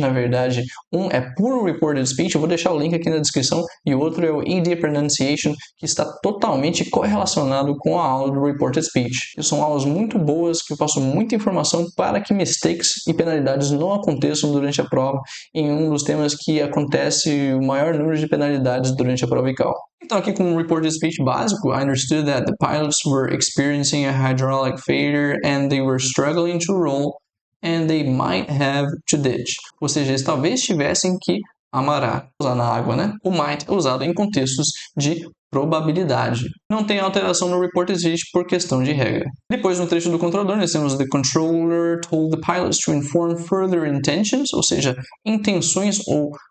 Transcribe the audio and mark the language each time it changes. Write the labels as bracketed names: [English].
[Portuguese] Na verdade, um é puro Reported Speech, eu vou deixar o link aqui na descrição, e o outro é o ED Pronunciation, que está totalmente correlacionado com a aula do Reported Speech. E são aulas muito boas, que eu passo muita informação para que mistakes e penalidades não aconteçam durante a prova, em um dos temas que acontece o maior número de penalidades durante a prova ICAO. Então aqui com o Reported Speech básico, [English] I understood that the pilots were experiencing a hydraulic failure and they were struggling to roll and they might have to ditch. [Portuguese] Ou seja, eles talvez tivessem que amarrar, usar na água, né? O might é usado em contextos de probabilidade. Não tem alteração no Reported Speech por questão de regra. Depois, no trecho do controlador, nós temos [English] the controller told the pilots to inform further intentions, [Portuguese] ou seja, intenções ou